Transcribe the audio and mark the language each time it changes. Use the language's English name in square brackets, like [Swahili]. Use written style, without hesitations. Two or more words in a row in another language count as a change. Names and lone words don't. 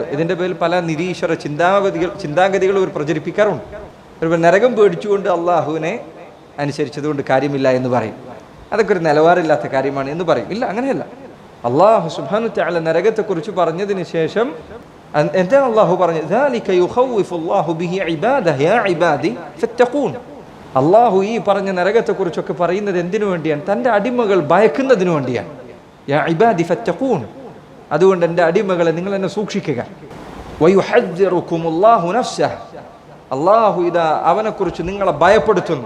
[Malayalam] ഇതിൻ്റെ പേരിൽ പല നിരീശ്വര ചിന്താഗതികൾ ഇവർ പ്രചരിപ്പിക്കാറുണ്ട്. ഇവർ നരകം പേടിച്ചുകൊണ്ട് അള്ളാഹുവിനെ അനുസരിച്ചതുകൊണ്ട് കാര്യമില്ല എന്ന് പറയും. അതൊക്കെ ഒരു നിലവാരമില്ലാത്ത കാര്യമാണ് എന്ന് പറയും. ഇല്ല, അങ്ങനെയല്ല. അള്ളാഹു [Arabic] سبحانه وتعالى [Malayalam] നരകത്തെക്കുറിച്ച് പറഞ്ഞതിന് ശേഷം എന്താണ് അള്ളാഹു പറഞ്ഞത്? [Arabic] ذَلِكَ يُخَوِّفُ اللَّهُ بِهِ عِبَادَهُ يَا عِبَادِي فَاتَّقُونِ. [Malayalam] അള്ളാഹു ഈ പറഞ്ഞ നരകത്തെക്കുറിച്ചൊക്കെ പറയുന്നത് എന്തിനു വേണ്ടിയാണ്? തൻ്റെ അടിമകൾ ഭയക്കുന്നതിനു വേണ്ടിയാണ്. [Arabic] يا عبادي فاتقون, [Malayalam] അതുകൊണ്ട് എൻ്റെ അടിമകളെ നിങ്ങൾ എന്നെ സൂക്ഷിക്കുക. [Arabic] ويحذركم الله نفسه, [Malayalam] അല്ലാഹു ഇതാ അവനെക്കുറിച്ച് നിങ്ങളെ ഭയപ്പെടുത്തുന്നു.